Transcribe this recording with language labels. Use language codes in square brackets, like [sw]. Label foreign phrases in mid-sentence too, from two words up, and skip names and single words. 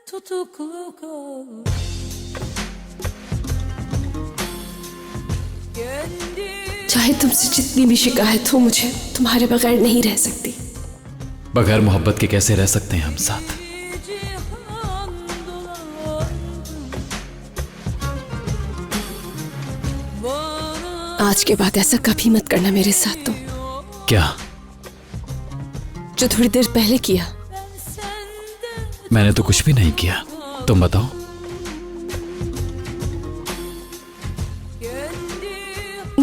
[tr] tutuklu kal. Kendi [hi] चाहे तुमसे जितनी भी शिकायत हो, मुझे तुम्हारे बगैर नहीं रह सकती। बगैर मोहब्बत के कैसे रह सकते हैं हम साथ? [tr] cihan dolandım. Bana [hi] आज के बाद ऐसा कभी मत करना मेरे साथ तुम, क्या? जो थोड़ी देर पहले किया। [tr] senden [hi] मैंने तो कुछ भी नहीं किया, तुम बताओ। [tr] kendi